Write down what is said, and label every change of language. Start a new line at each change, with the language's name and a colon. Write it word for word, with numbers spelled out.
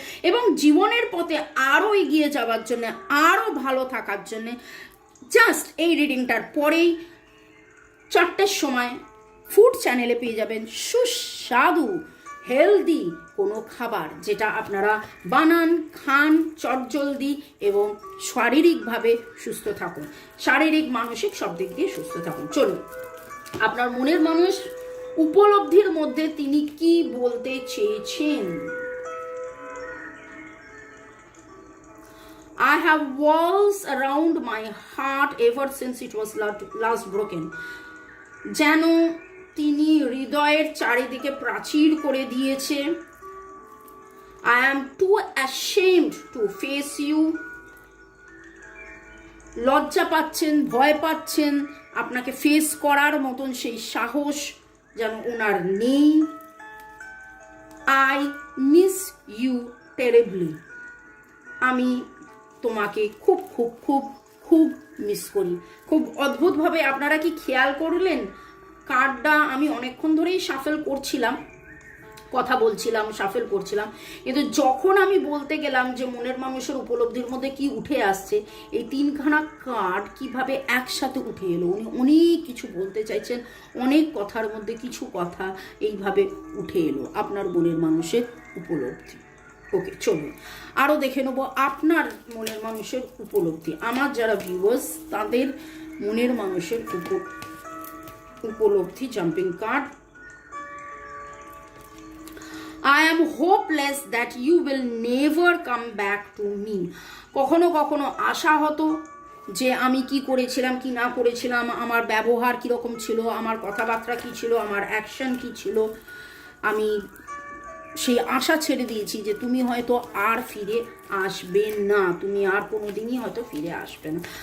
Bangla: এবং জীবনের পথে আরও এগিয়ে যাওয়ার জন্যে, আরও ভালো থাকার জন্যে জাস্ট এই রিডিংটার পরেই চারটের সময় ফুড চ্যানেলে পেয়ে যাবেন সুস্বাদু হেলদি কোনো খাবার, যেটা আপনারা বানান, খান চটজলদি এবং শারীরিকভাবে সুস্থ থাকুন, শারীরিক মানসিক সব দিক দিয়ে সুস্থ থাকুন। চলুন আপনার মনের মানুষ উপলব্ধির মধ্যে তিনি কি বলতে চেয়েছেন।
English: I have walls around my heart ever since it was last broken.
Bangla: যেন তিনি হৃদয়ের চারিদিকে প্রাচীর করে দিয়েছে।
English: I am too ashamed to face you.
Bangla: লজ্জা পাচ্ছেন, ভয় পাচ্ছেন, আপনাকে ফেস করার মতন সেই সাহস যেন ওনার নেই।
English: I miss you terribly.
Bangla: আমি তোমাকে খুব খুব খুব খুব মিস করি। খুব অদ্ভুতভাবে আপনারা কি খেয়াল করলেন, কার্ডটা আমি অনেকক্ষণ ধরেই শাফেল করছিলাম, কথা বলছিলাম, শাফেল করছিলাম, কিন্তু যখন আমি বলতে গেলাম যে মনের মানুষের উপলব্ধির মধ্যে কি উঠে আসছে, এই তিনখানা কার্ড কিভাবে একসাথে উঠে এলো। উনি অনেক কিছু বলতে চাইছেন, অনেক কথার মধ্যে কিছু কথা এইভাবে উঠে এলো আপনার মনের মানুষের উপলব্ধি। ওকে, চলুন আরও দেখে নেব আপনার মনের মানুষের উপলব্ধি। আমার যারা ভিউয়ার্স, তাদের মনের মানুষের উপলব্ধি jumping card.
English: I am hopeless that you will never come back to me.
Bangla: কখনো কখনো আশা হতো যে আমি কি করেছিলাম কি না করেছিলাম, আমার ব্যবহার কীরকম ছিল, আমার কথাবার্তা কী ছিল, আমার অ্যাকশন কী ছিল, আমি সেই আশা ছেড়ে দিয়েছি যে তুমি হয়তো আর ফিরে আসবে না, তুমি আর কোনো দিনই হয়তো ফিরে আসবে না।